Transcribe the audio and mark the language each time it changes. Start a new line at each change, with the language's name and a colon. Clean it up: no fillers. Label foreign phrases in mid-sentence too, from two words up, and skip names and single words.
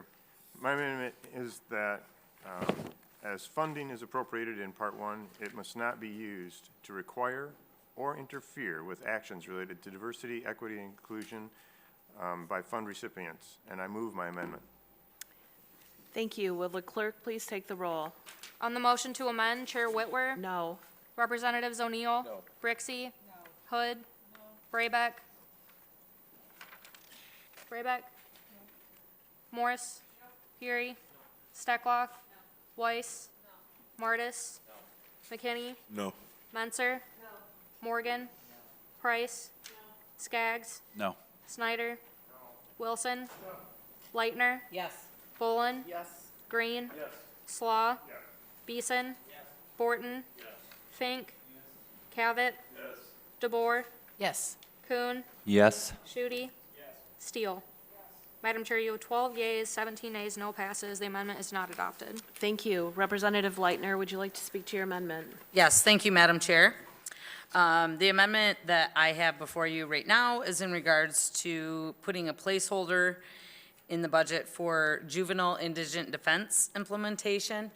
English: My amendment is that as funding is appropriated in Part 1, it must not be used to require or interfere with actions related to diversity, equity, and inclusion by fund recipients, and I move my amendment. Thank you. Will the clerk please take the roll? On the motion to amend, Chair Whitwer, No. Representatives O'Neill, Brixey, Hood, Braybeck, Morris, Fury, Steckloff, Weiss, Martis, McKinney, No. Menser, Morgan, Price, Skaggs, No. Snyder, Wilson, Leitner, Bolin, Green, Slaw, Beeson, Borton, Fink, Cavett. DeBoer. Yes. Kuhn. Yes. Shooty. Steele. Madam Chair, you have 12 yeas, 17 nays, no passes. The amendment is not adopted. Thank you. Representative Leitner, would you like to speak to your amendment? Yes, thank you, Madam Chair. The amendment that I have before you right now is in regards to putting a placeholder in the budget for juvenile indigent defense implementation.